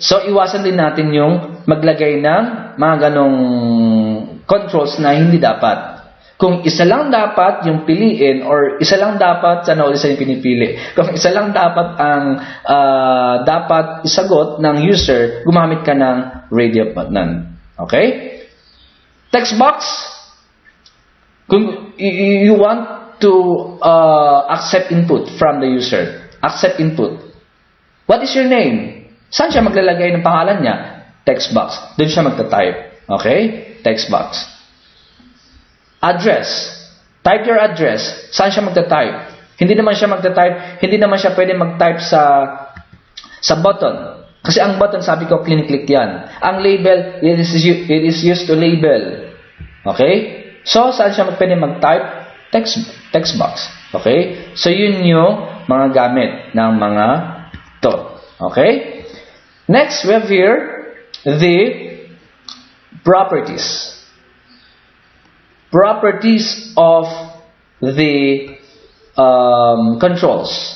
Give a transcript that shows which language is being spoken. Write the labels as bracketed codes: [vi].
[tl] So, iwasan din natin yung maglagay ng mga ganong controls na hindi dapat. Kung isa lang dapat yung piliin or isa lang dapat, sana ulit sa yung pinipili. Kung isa lang dapat ang dapat isagot ng user, gumamit ka ng radio button. [en] Okay? Text box. Kung you want to accept input from the user. Accept input. What is your name? [tl] Saan siya maglalagay ng pangalan niya? Text box. Doon siya magta-type. Okay? Text box. Address. [en] Type your address. [tl] Saan siya magta-type? Hindi naman siya magta-type. Hindi naman siya pwede mag-type sa button. Kasi ang button, sabi ko, click yan. Ang label, [en] it is used to label. [tl] Okay? So, saan siya pwede mag-type? Text box. Okay? So, yun yung mga gamit ng mga to. [en] Okay? Next, we have here the properties. Properties of the controls.